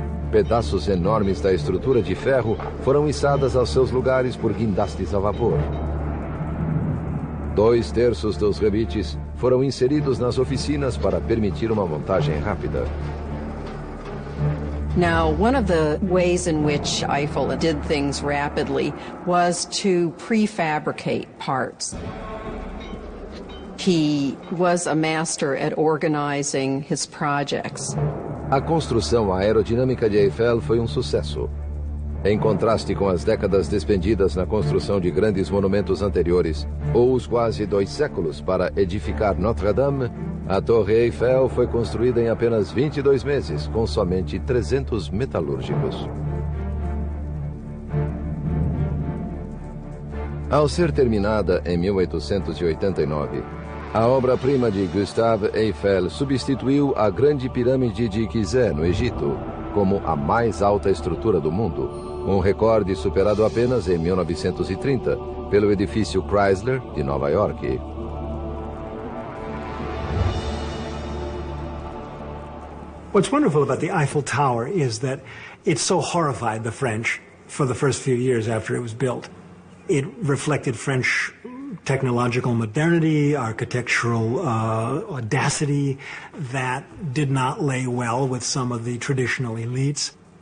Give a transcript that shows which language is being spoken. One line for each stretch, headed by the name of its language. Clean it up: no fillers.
Portuguese: Pedaços enormes da estrutura de ferro foram içadas aos seus lugares por guindastes a vapor. 2/3 dos rebites foram inseridos nas oficinas para permitir uma montagem rápida.
English: Now, one of the ways in which Eiffel did things rapidly was to prefabricate parts. He was a master at organizing his projects.
Portuguese: A construção aerodinâmica de Eiffel foi um sucesso. Em contraste com as décadas despendidas na construção de grandes monumentos anteriores, ou os quase 2 séculos para edificar Notre-Dame, a Torre Eiffel foi construída em apenas 22 meses, com somente 300 metalúrgicos. Ao ser terminada em 1889, a obra-prima de Gustave Eiffel substituiu a Grande Pirâmide de Gizé, no Egito, como a mais alta estrutura do mundo, um recorde superado apenas em 1930 pelo edifício Chrysler de Nova York.
English: What's wonderful about the Eiffel Tower is that it so horrified the French for the first few years after it was built. It reflected French technological modernity, architectural audacity that did not lay well with some of the traditional elites.